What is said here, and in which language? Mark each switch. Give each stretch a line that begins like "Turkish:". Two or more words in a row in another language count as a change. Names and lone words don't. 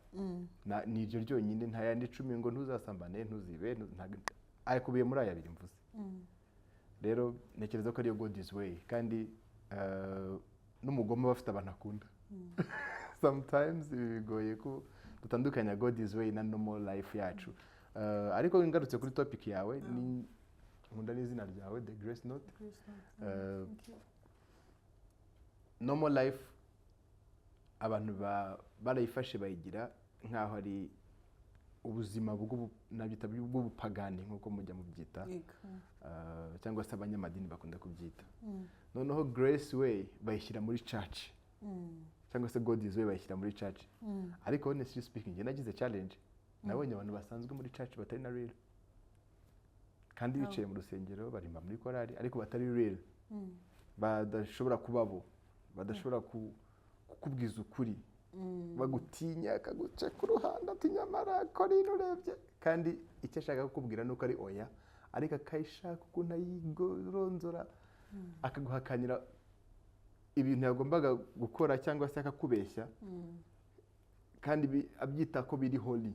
Kinyarwanda: Ni iryo ryonyine, nta yandi 10 ngo ntuzasambane, ntuzibe, ayikubiye muri aya biri mvuze. Rero ntekereza ko ariyo
English: God's way,
Kinyarwanda: kandi n'umugome bafite abantu akunda. Sometimes bigoye ko dutandukanya
English: God's way
Kinyarwanda: na
English: normal life
Kinyarwanda: yacu. Ariko ngarutse kuri topic yawe ni nkunda n'izina ryawe The Grace Note.
English: Normal life
Kinyarwanda: abantu barayifashe bayigira nkaho ari ubuzima bw'ubupagani nk'uko mujya mu byita, cyangwa se abanyamadini bakunda kubyita. Noneho
English: Grace way
Kinyarwanda: bayishyira muri church, cyangwa se
English: God's way
Kinyarwanda: bayishyira muri church.
English: Ariko honestly speaking,
Kinyarwanda: njye nagize challenge, nabonye abantu basanzwe muri church batari na real, kandi bicaye mu rusengero barimba muri korali ariko batari real, badashobora kubabo, badashobora kukubwiza ukuri, bagutinya akaguca ku ruhande ati nyamara ko rino urebye, kandi icyo ashaka kukubwira nuko ari oya, ariko akayishaka ukuntu ayigoronzora akaguhakanira ibintu yagombaga gukora cyangwa se akakubeshya, kandi abyita ko biri holy.